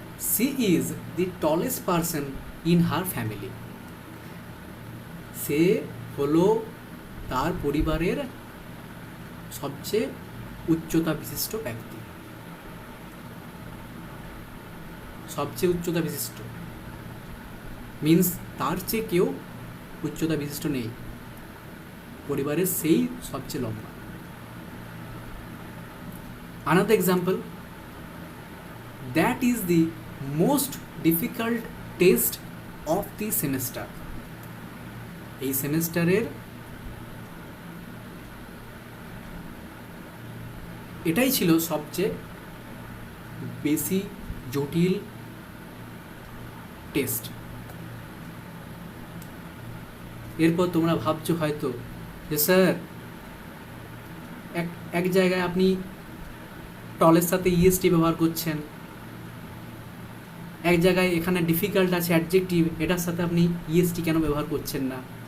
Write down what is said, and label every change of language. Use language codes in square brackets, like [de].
[en] she is the tallest person in her family, [bn] সে হলো তার পরিবারের সবচেয়ে উচ্চতা বিশিষ্ট ব্যক্তি। সবচেয়ে উচ্চতা বিশিষ্ট মিন্স তার চেয়ে কেউ উচ্চতা বিশিষ্ট নেই, পরিবারের সেই সবচেয়ে লম্বা। [en] Another example, that is the most difficult test of the semester, [bn] এই সেমেস্টারের এটাই ছিল সবচেয়ে বেশি জটিল টেস্ট। এরপর তোমরা ভাবছো হয়তো যে স্যার এক জায়গায় আপনি টলের সাথে ইএসটি ব্যবহার করছেন, এক জায়গায় এখানে ডিফিকাল্ট আছে অ্যাডজেক্টিভ, এটার সাথে আপনি ইএসটি কেন ব্যবহার করছেন না?